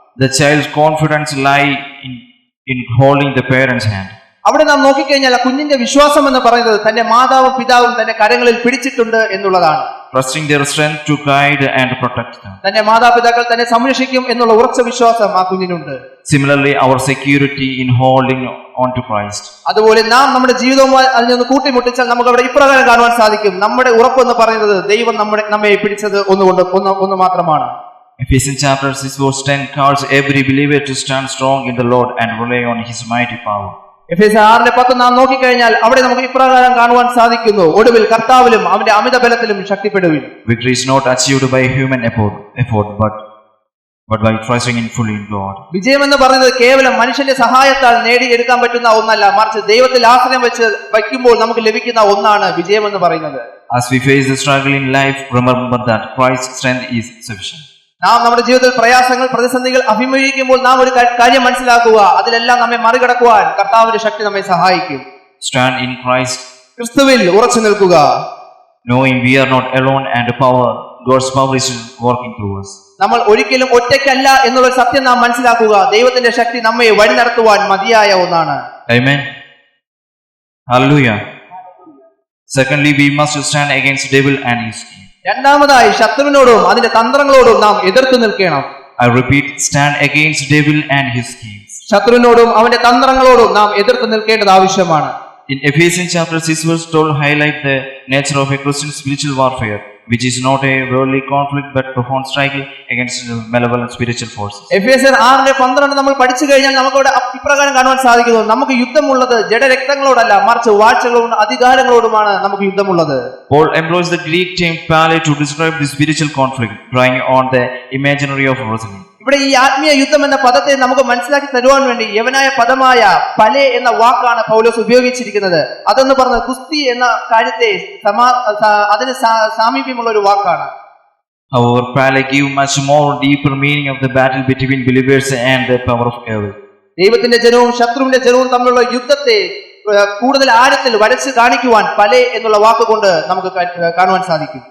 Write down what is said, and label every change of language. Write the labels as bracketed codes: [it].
[en] The child's confidence lie in holding the parent's hand. [ml] അവിടെ നാം നോക്കിക്കഴിഞ്ഞാൽ ആ കുഞ്ഞിന്റെ വിശ്വാസം എന്ന് പറയുന്നത് തന്റെ മാതാവും പിതാവും തന്റെ കരങ്ങളിൽ പിടിച്ചിട്ടുണ്ട് എന്നുള്ളതാണ്. [en] Trusting their strength to guide and protect them. [ml] തന്റെ മാതാപിതാക്കൾ തന്നെ സംരക്ഷിക്കും എന്നുള്ള ഉറച്ച വിശ്വാസം ആ കുഞ്ഞിനുണ്ട്. [en] Similarly, our security in holding on to Christ. [ml] അതുപോലെ നാം നമ്മുടെ ജീവിതവുമായി അതിൽ നിന്ന് കൂട്ടിമുട്ടിച്ചാൽ നമുക്ക് അവിടെ ഇപ്രകാരം കാണുവാൻ സാധിക്കും, നമ്മുടെ ഉറപ്പെന്ന് പറയുന്നത് ദൈവം നമ്മെ പിടിച്ചത് ഒന്ന് മാത്രമാണ്. [en] Ephesians chapter 6 verse 10 calls every believer to stand strong in the Lord and rely on His mighty power. [ml] എഫേസ്യർ 6:10 നാം നോക്കിക്കഴിഞ്ഞാൽ അവിടെ നമുക്ക് ഇപ്രകാരം കാണുവാൻ സാധിക്കുന്നു, ഒടുവിൽ കർത്താവിലും അവന്റെ അമിത ബലത്തിലും ശക്തിപ്പെടുവിൻ. [en] Victory is not achieved by human effort but by trusting in fully in God. [ml] വിജയം എന്ന് പറയുന്നത് കേവലം മനുഷ്യന്റെ സഹായത്താൽ നേടിയെടുക്കാൻ പറ്റുന്ന ഒന്നല്ല, മറിച്ച് ദൈവത്തിൽ ആശ്രയം വയ്ക്കുമ്പോൾ നമുക്ക് ലഭിക്കുന്ന ഒന്നാണ് വിജയം എന്ന് പറയുന്നത്. [en] As we face the struggle in life, remember that Christ's strength is sufficient. [ml] നാം നമ്മുടെ ജീവിതത്തിൽ പ്രയാസങ്ങൾ, പ്രതിസന്ധികൾ അഭിമുഖീകരിക്കുമ്പോൾ നാം ഒരു കാര്യം മനസ്സിലാക്കുക, അതിലെല്ലാം നമ്മെ മറികടക്കുവാൻ കർത്താവിന്റെ ശക്തി നമ്മെ സഹായിക്കും. [en] Stand in Christ, [ml] ക്രിസ്തുവിൽ ഉറച്ചു നിൽക്കുക. [en] knowing we are not alone and God's power is working through us. [ml] നമ്മൾ ഒരിക്കലും ഒറ്റയ്ക്കല്ല എന്നുള്ള സത്യം നാം മനസ്സിലാക്കുക. ദൈവത്തിന്റെ ശക്തി നമ്മെ വഴി നടത്തുവാൻ മതിയായ ഒന്നാണ്. [en] Amen. Hallelujah. Secondly, we must stand against devil and his schemes. [ml] രണ്ടാമതായി ശത്രുവിനോടും അതിന്റെ തന്ത്രങ്ങളോടും നാം എതിർത്ത് നിൽക്കണം. [en] I repeat, stand against devil and his schemes. [ml] ശത്രുവിനോടും അവന്റെ തന്ത്രങ്ങളോടും നാം എതിർത്ത് നിൽക്കേണ്ടത് ആവശ്യമാണ്. [en] In Ephesians chapter 6 verse 12 highlight the nature of a Christian spiritual warfare, which is not a worldly conflict but profound struggle against malevolent spiritual forces. [ml] എഫേസ്യർ 6:12 നമ്മൾ പഠിച്ചു കഴിഞ്ഞാൽ നമുക്കവിടെ ഇപ്രകാരം കാണുവാൻ സാധിക്കുന്നു, നമുക്ക് യുദ്ധമുള്ളത് ജഡരക്തങ്ങളോടല്ല, മറിച്ച് വാഴ്ചകളോടും അധികാരങ്ങളോടുമാണ് നമുക്ക് യുദ്ധമുള്ളത്. [en] Paul employs the Greek term pale to describe the spiritual conflict, drawing on the imaginary of wrestling. [ml] ഇവിടെ ഈ ആത്മീയ യുദ്ധം എന്ന പദത്തെ നമുക്ക് മനസ്സിലാക്കി തരുവാൻ വേണ്ടി യവനായ പദമായ പലെ എന്ന വാക്കാണ് പൗലോസ് ഉപയോഗിച്ചിരിക്കുന്നത്. അതെന്ന് പറഞ്ഞത് കുസ്തി എന്ന കാര്യത്തെ അതിന് സാമീപ്യമുള്ള ഒരു വാക്കാണ്. [en] However, pale give much more deeper meaning of the battle between believers and the power of evil. [ml] ദൈവത്തിന്റെ ജനവും ശത്രുവിന്റെ ജനവും തമ്മിലുള്ള യുദ്ധത്തെ കൂടുതൽ ആഴത്തിൽ വരച്ച് കാണിക്കുവാൻ പലെ എന്നുള്ള വാക്കുകൊണ്ട് നമുക്ക് കാണുവാൻ സാധിക്കും.